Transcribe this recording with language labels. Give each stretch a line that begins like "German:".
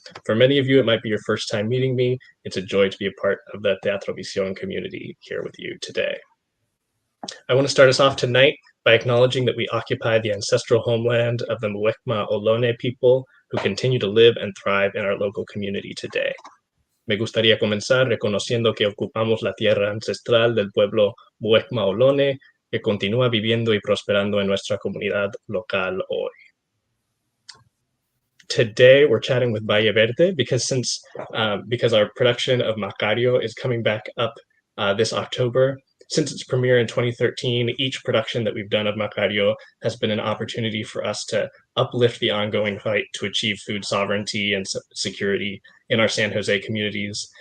English: For many of you, it might be your first time meeting me. It's a joy to be a part of the Teatro Visión community here with you today. I want to start us off tonight by acknowledging that we occupy the ancestral homeland of the Muwekma Ohlone people who continue to live and thrive in our local community today.
Spanish: Me gustaría comenzar reconociendo que ocupamos la tierra ancestral del pueblo Muwekma Ohlone que continúa viviendo y prosperando en nuestra comunidad local hoy.
English: Today, we're chatting with Valley Verde because our production of Macario is coming back up this October. Since its premiere in 2013, each production that we've done of Macario has been an opportunity for us to uplift the ongoing fight to achieve food sovereignty and security in our San Jose communities.